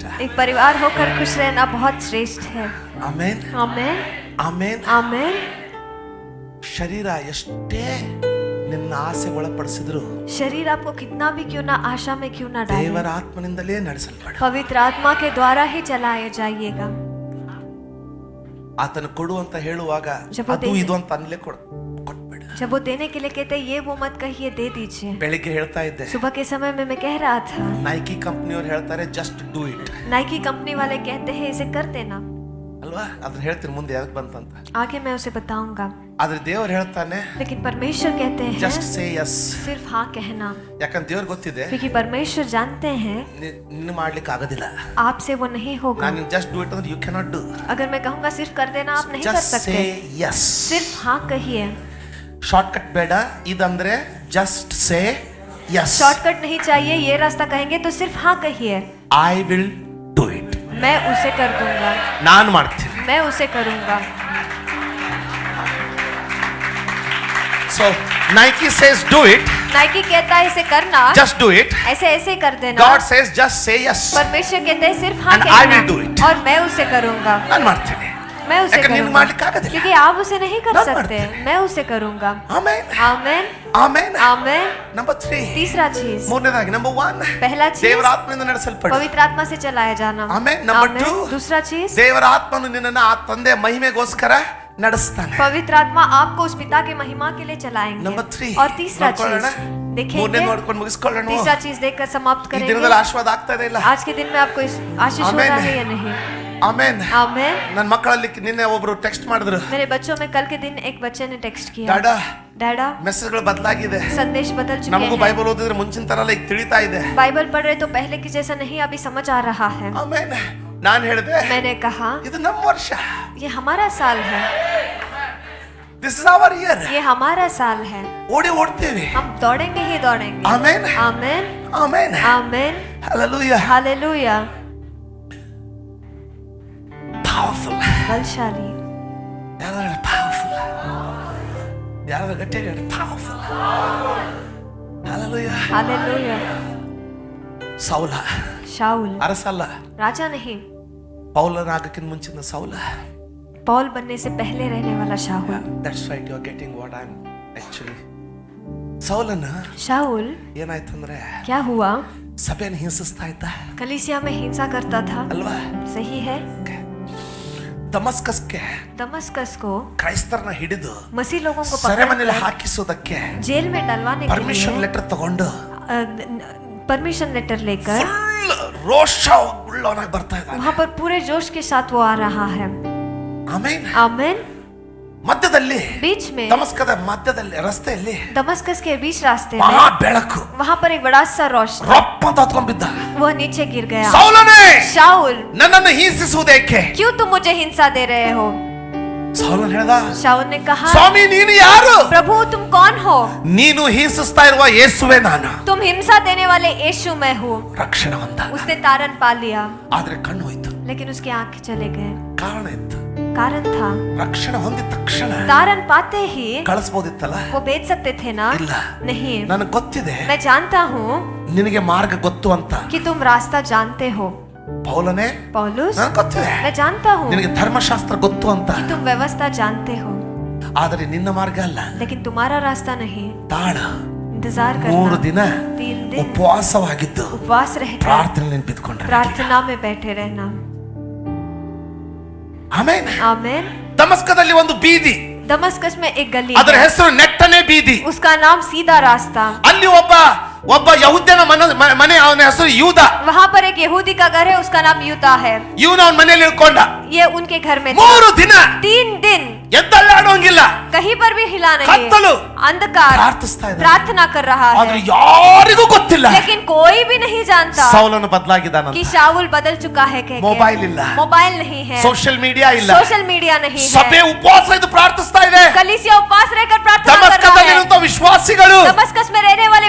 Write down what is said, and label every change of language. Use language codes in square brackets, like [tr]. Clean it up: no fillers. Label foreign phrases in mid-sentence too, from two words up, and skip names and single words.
[hi] एक परिवार होकर खुश रहना बहुत श्रेष्ठ है। [kn] ಆಮೇನ್. [hi] आमीन। [kn] ಆಮೇನ್. [hi] आमीन। [kn] ಶರೀರ ಎಷ್ಟೇ ನಿನ್ನ ಆಸೆ ಒಳಪಡಿಸಿದ್ರು [hi] शरीर आपको कितना भी क्यों ना आशा में क्यों ना डाले, [kn] ದೇವರ ಆತ್ಮನಿಂದಲೇ ನಡೆಸಲ್ಪಡ. [hi] पवित्र आत्मा के द्वारा ही चलाए जाइएगा। [kn] ಆತನು ಕೊಡು ಅಂತ ಹೇಳುವಾಗ ಜಪ ಅದು ದೇಶ. ಇದು ಅಂತ ಅನ್ಲೇ ಕೊಟ್ಬೇಡ. [hi] जब वो देने के लिए कहते हैं, ये वो मत कहिए, दे दीजिए। [kn] ಬೆಳಿಗ್ಗೆ ಹೇಳ್ತಾ ಇದ್ದೆ, [hi] सुबह के समय में मैं कह रहा था, [kn] ನೈಕಿ ಕಂಪ್ನಿಯವ್ರು ಹೇಳ್ತಾರೆ [en] just do it [hi] नाइकी कंपनी वाले कहते हैं इसे कर देना। [kn] ಅಲ್ವಾ? ಅದನ್ನ ಹೇಳ್ತೀನಿ ಮುಂದೆ ಯಾಕೆ ಬಂತಂತ. [hi] आगे मैं उसे बताऊंगा। [kn] ಆದ್ರೆ ದೇವ್ರು ಹೇಳ್ತಾನೆ [hi] लेकिन परमेश्वर कहते हैं [en] Just say yes. [hi] सिर्फ हाँ कहना, [kn] ಯಾಕಂದ್ರೆ ದೇವ್ರಿಗೆ ಗೊತ್ತಿದೆ [hi] क्योंकि परमेश्वर जानते हैं [kn] ನಿನ್ನ ಮಾಡ್ಲಿಕ್ಕೆ ಆಗೋದಿಲ್ಲ. [hi] आपसे वो नहीं होगा। [en] ನಾನು just do it ಅಂದ್ರೆ you cannot do. [hi] अगर मैं कहूंगा सिर्फ कर देना, आप नहीं कर [en] just say [hi] सकते। [en] ಯಸ್. [hi] सिर्फ हाँ कहिए। [kn] ಶಾರ್ಟ್ಕಟ್ ಬೇಡ, ಇದಂದ್ರೆ [en] just say yes. [hi] शॉर्टकट नहीं चाहिए, ये रास्ता कहेंगे तो सिर्फ हाँ कहिए। [en] I will do it. [hi] मैं उसे कर दूंगा, [kn] ನಾನು ಮಾಡ್ತೀನಿ. [hi] मैं उसे करूंगा। [en] so Nike says do it, [hi] नाइकी कहता है इसे करना, [en] just do it. [hi] ऐसे ऐसे कर देना। [en] God says just say yes. [hi] परमेश्वर कहते हैं सिर्फ हाँ [en] And I will do [hi] कहना, [en] it. [hi] और मैं उसे करूंगा। [kn] ನಾನು ಮಾಡ್ತೀನಿ. [hi] मैं उसे [kn] ಯಾಕಂದ್ರೆ ನಿನ್ಗೆ [hi] करूंगा [kn] ಮಾಡ್ಲಿಕ್ಕೆ ಆಗೋದಿಲ್ಲ. [hi] क्योंकि आप उसे नहीं कर [kn] ನಾನು [hi] सकते, [kn] ಮಾಡ್ತೇನೆ. [hi] मैं उसे करूंगा। [kn] ಆಮೆನ್ [hi] आमेन [kn] ಆಮೆನ್. [hi] आमेन। [kn] ನಂಬರ್ 3, [hi] तीसरा चीज, [kn] ಮೂರನೇದಾಗಿ ನಂಬರ್ 1 [hi] पहला चीज [kn] ದೇವರ ಆತ್ಮನಿಂದ ನಡೆಸಲ್ಪಡು. [hi] पवित्र आत्मा से चलाया जाना। [kn] ಆಮೆನ್. ನಂಬರ್ [hi] आमेन। [kn] 2 [hi] दूसरा चीज, [kn] ದೇವರ ಆತ್ಮನು ನಿನ್ನನ್ನು ಆ ತಂದೆ ಮಹಿಮೆಗೋಸ್ಕರ ನಡೆಸ್ತಾನೆ. [hi] पवित्र आत्मा आपको उस पिता के महिमा के लिए चलाएंगे। [kn] ನಂಬರ್ 3 [hi] और तीसरा चीज देखेंगे, [kn] ಮೂರನೇ ನೋಡ್ಕೊಂಡು ಮುಗಿಸ್ಕೊಳ್ಳೋಣ. [hi] तीसरा चीज देखकर समाप्त [kn] ಈ [hi] करेंगे। [kn] ದಿನದಲ್ಲಿ ಆಶೀರ್ವಾದ ಆಗ್ತಾ ಇದೆ ಇಲ್ಲ? [hi] आज के दिन में आपको इस आशीष हो आमेन। रहा है या नहीं? [kn] ಆಮೆನ್. [hi] आमेन। [kn] ನನ್ನ ಮಕ್ಕಳಲ್ಲಿ ನಿನ್ನೆ ಒಬ್ರು ಟೆಕ್ಸ್ಟ್ ಮಾಡಿದ್ರು, [hi] मेरे बच्चों में कल के दिन एक बच्चे ने टेक्स्ट किया, [kn] ಡ್ಯಾಡಾ [hi] डैडा [kn] ಮೆಸೇಜ್ಗಳು ಬದಲಾಗಿದೆ, [hi] संदेश बदल चुके [kn] ನಮಗೂ [hi] हैं। [kn] ಬೈಬಲ್ ಓದಿದ್ರೆ ಮುಂಚಿನ ತರ ಅಲ್ಲ, ಈಗ ತಿಳಿತಾ ಇದೆ. [hi] बाइबल पढ़ रहे तो पहले की जैसा नहीं अभी समझ आ रहा है। [kn] ಆಮೆನ್. ನಾನು ಹೇಳಿದೆ [hi] मैंने कहा [kn] ಇದು ನಮ್ಮ ವರ್ಷ, [hi] ये हमारा साल है, [en] This is our year. [hi] ये हमारा साल है, [kn] ಓಡ್ತೀವಿ. [hi] हम दौड़ेंगे ही दौड़ेंगे। [kn] ಆಮೆನ್ [hi] आमेन [kn] ಆಮೆನ್. [hi] आमेन। [kn] ಹalleluya. [hi] हालेलुया। [kn] ಪವರ್ಫುಲ್. [hi] बलशाली, [kn] ಯಾರು ಪವರ್ಫುಲ್, ಯಾರು ಗಟ್ಟಿಯಾಗಿ ಪವರ್ಫುಲ್. ಹalleluya. [hi] हालेलुया। [kn] ಸೌಲ [hi] शाऊल [kn] ಅರಸಲ್ಲ, [hi] राजा नहीं, [kn] ಪೌಲನಾಗಕ್ಕಿಂತ ಮುಂಚಿನ ಸೌಲ. [hi] पौल बनने से पहले रहने वाला शाऊल। [en] That's right, you are getting what I am actually. [kn] ಸೌಲನ [hi] शाऊल [kn] ಏನಾಯ್ತಂದ್ರೆ [hi] क्या हुआ? [kn] ಸಭೆಯನ್ನು ಹಿಂಸಿಸ್ತಾ ಇದ್ದ [hi] कलीसिया में हिंसा करता था, [kn] ಅಲ್ವಾ? [hi] सही है। [kn] ದಮಸ್ಕಸ್ಗೆ [hi] दमस्कस को [kn] ಕ್ರೈಸ್ತರನ್ನ ಹಿಡಿದು [hi] मसीह लोगों को [kn] ಸೆರೆಮನೆಯಲ್ಲಿ [hi] पकड़कर [kn] ಹಾಕಿಸೋದಕ್ಕೆ [hi] जेल में डलवाने के [kn] ಪರ್ಮಿಷನ್ [hi] लिए [kn] ಲೆಟರ್ ತಗೊಂಡು [en] permission letter [hi] लेकर [kn] ಫುಲ್ ರೋಷ ಉಳ್ಳವನಾಗಿ ಬರ್ತಾ ಇದ್ದಾನೆ. [hi] वहां पर पूरे जोश के साथ वो आ रहा है। [kn] ಆಮೆನ್. [hi] आमेन। [kn] ಮಧ್ಯದಲ್ಲಿ [hi] बीच में [kn] ದಮಸ್ಕದ ಮಧ್ಯದಲ್ಲಿ ರಸ್ತೆಯಲ್ಲಿ [hi] दमस्कस के बीच रास्ते [kn] ಮಹಾ [hi] में [kn] ಬೆಳಕು [hi] वहां पर एक बड़ा सा रोशनी, [kn] ರಪ್ಪ ಅಂತ ಹತ್ಕೊಂಡ್ಬಿದ್ದ. [hi] वो नीचे गिर गया। [kn] ಸೌಲನೇ, [hi] शाऊल [kn] ನನ್ನನ್ನು ಹಿಂಸಿಸುವುದೇಕೆ? [hi] क्यों तुम मुझे हिंसा दे रहे हो? [kn] ಸೌಲನ್ ಹೇಳ್ದ, [hi] शाऊल ने कहा, [kn] ಸ್ವಾಮಿ ನೀನು ಯಾರು? [hi] प्रभु तुम कौन हो? [kn] ನೀನು ಹಿಂಸಿಸ್ತಾ ಇರುವ ಯೇಸುವೆ ನಾನು. [hi] तुम हिंसा देने वाले यीशु मैं हूँ। [kn] ರಕ್ಷಣೆ ಹೊಂದ. [hi] उसने तारन पा लिया, [kn] ಆದ್ರೆ ಕಣ್ಣು ಹೋಯ್ತು. [hi] लेकिन उसकी आंखें चले गए। [kn] ಕಾರಣ ಇತ್ತು, [hi] कारण था, [kn] ರಕ್ಷಣೆ ಹೊಂದಿದ ತಕ್ಷಣ [hi] तारन पाते ही [kn] ಕಳಿಸ್ಬೋದಿತ್ತಲ್ಲ. [hi] वो बेच सकते थे ना? [kn] ಇಲ್ಲ, [hi] नहीं। [kn] ನನಗೆ ಗೊತ್ತಿದೆ [hi] मैं जानता हूँ [kn] ನಿನಗೆ ಮಾರ್ಗ ಗೊತ್ತು ಅಂತ. [hi] कि तुम रास्ता जानते हो। [kn] ಪೌಲನೇ, [hi] पौलुस, [kn] ನನಗೆ ಗೊತ್ತಿದೆ [hi] मैं जानता हूँ [kn] ನಿನಗೆ ಧರ್ಮಶಾಸ್ತ್ರ ಗೊತ್ತು ಅಂತ. [hi] कि तुम व्यवस्था जानते हो, [kn] ಆದರೆ ನಿನ್ನ ಮಾರ್ಗ ಅಲ್ಲ. [hi] लेकिन तुम्हारा रास्ता नहीं। [kn] ತಾಳ [hi] इंतजार [kn] 3 [hi] करना, [kn] ದಿನ [hi] 3 दिन [kn] ಉಪವಾಸವಾಗಿದ್ದು [hi] उपवास रहकर [kn] ಪ್ರಾರ್ಥನೆಯಲ್ಲಿ ಬಿದ್ದುಕೊಂಡ್ರೆ. [hi] प्रार्थना में बैठे रहना। [kn] ಆಮೆನ್. [hi] आमेन। [kn] ದಮಸ್ಕದಲ್ಲಿ ಒಂದು ಬೀದಿ, [hi] दमस्कस में एक गली [kn] ಅದರ [hi] है, [kn] ಹೆಸರು ನೆಟ್ಟನೆ ಬೀದಿ. [hi] उसका नाम सीधा रास्ता। [kn] ಅಲ್ಲಿ ಒಬ್ಬ ಯಹೂದ್ಯನ ಮನೆ, ಅವನ ಹೆಸರು ಯೂದ. [hi] वहाँ पर एक यहूदी का घर है, उसका नाम यूदा है। [kn] ಇವನು ಅವನ ಮನೆಯಲ್ಲಿ ಇಳ್ಕೊಂಡ. [hi] ये उनके घर में [kn] 3 ದಿನ [hi] 3 दिन [kn] ಎದ್ದಲ್ಲಾಡೋಂಗಿಲ್ಲ, [hi] कहीं पर भी हिला नहीं, [kn] ಕತ್ತಲು, [hi] अंधकार, [kn] ಪ್ರಾರ್ಥಿಸ್ತಾ ಇದ್ದಾನೆ. [hi] प्रार्थना कर रहा [kn] ಆದ್ರೆ [hi] है, [kn] ಯಾರಿಗೂ ಗೊತ್ತಿಲ್ಲ [hi] लेकिन कोई भी नहीं जानता [kn] ಸೌಲನು ಬದಲಾಗಿದ್ದಾನಂತ. [hi] कि शाऊल बदल चुका है। कह के [kn] मोबाइल ಇಲ್ಲ, [hi] मोबाइल नहीं है, [en] social media ಇಲ್ಲ, social media [hi] नहीं है, [kn] ಸಭೆ ಉಪವಾಸ ಇದ್ದು ಪ್ರಾರ್ಥಿಸ್ತಾ ಇದೆ. [hi] कलीसिया उपवास रहकर प्रार्थना कर रहा [kn] ದಮಸ್ಕದಲ್ಲಿರುವಂತ [hi] है। [kn] ವಿಶ್ವಾಸಿಗಳು [hi] दमस्कस में रहने वाले